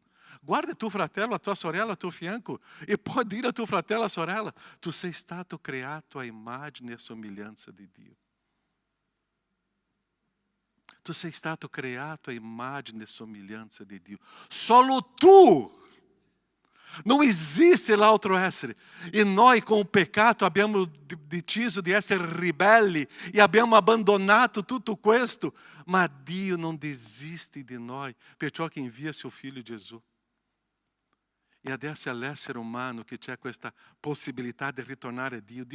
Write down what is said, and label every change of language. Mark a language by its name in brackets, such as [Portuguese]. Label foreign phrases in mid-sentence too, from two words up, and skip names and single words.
[Italian] Guarda tuo fratello, a tua sorella a tuo fianco e puoi dire a tuo fratello, a sorella, tu sei stato creato a immagine e somiglianza di Dio. Tu sei stato creato a immagine e somiglianza di Dio. Solo tu. [Portuguese] Não existe [Italian] l'altro essere. E noi [Portuguese] com o [Italian] peccato abbiamo deciso di essere ribelli e abbiamo abbandonato tutto questo. Ma Dio non desiste di noi, perciò che invia [Portuguese] seu Filho [Italian] Gesù. E adesso all'essere umano che c'è questa possibilità di ritornare a Dio.